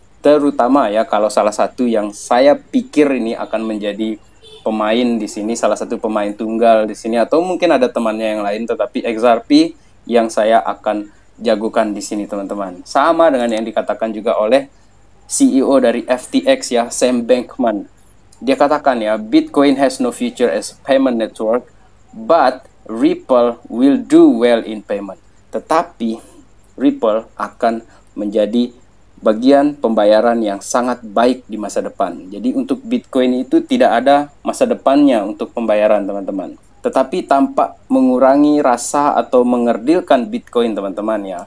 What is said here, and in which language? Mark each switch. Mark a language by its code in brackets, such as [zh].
[id] Terutama ya kalau salah satu yang saya pikir ini akan menjadi pemain di sini, salah satu pemain tunggal di sini, atau mungkin ada temannya yang lain, tetapi XRP yang saya akan jagokan di sini teman-teman. Sama dengan yang dikatakan juga oleh CEO dari FTX ya, Sam Bankman. Dia katakan ya, [en] Bitcoin has no future as payment network, but Ripple will do well in payment. [id] Tetapi Ripple akan menjadi bagian pembayaran yang sangat baik di masa depan. Jadi untuk Bitcoin itu tidak ada masa depannya untuk pembayaran teman-teman. Tetapi tampak mengurangi rasa atau mengerdilkan Bitcoin teman-teman ya.